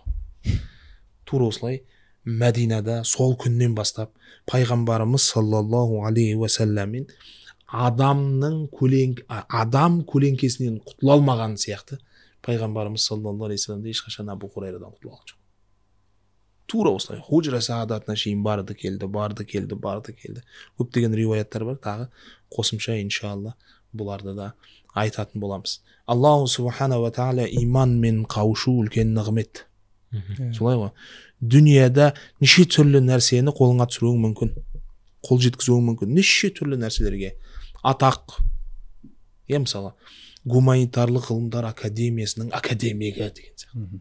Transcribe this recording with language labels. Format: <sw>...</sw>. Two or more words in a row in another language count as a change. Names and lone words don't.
<kk>Тура осылай Мәдинада сол күннен бастап пайғамбарымыз</kk> <ar>صلى الله عليه وسلم</ar> <kk>адам көлеңкесінен құтыла алмаған сияқты пайғамбарымыз</kk> <ar>صلى الله عليه وسلم</ar> <kk>ешқашан Абу Хурайрадан құтыла алған жоқ. Тура осылай Худжра саадатына шейін барды келді. Көптеген риуаяттар бар, тағы қосымша иншалла бұларды да айтатын боламыз.</kk> <ar>الله سبحانه وتعالى</ar> <kk>иманмен қауышу үлкен нығмет. Солай ғой. Дүнияда неше түрлі нәрсені қолыңа түсіруің мүмкін, қол жеткізуің мүмкін, неше түрлі нәрселерге. Атақ, мысалы гуманитарлық ғылымдар академиясының академигі деген сияқты.</kk>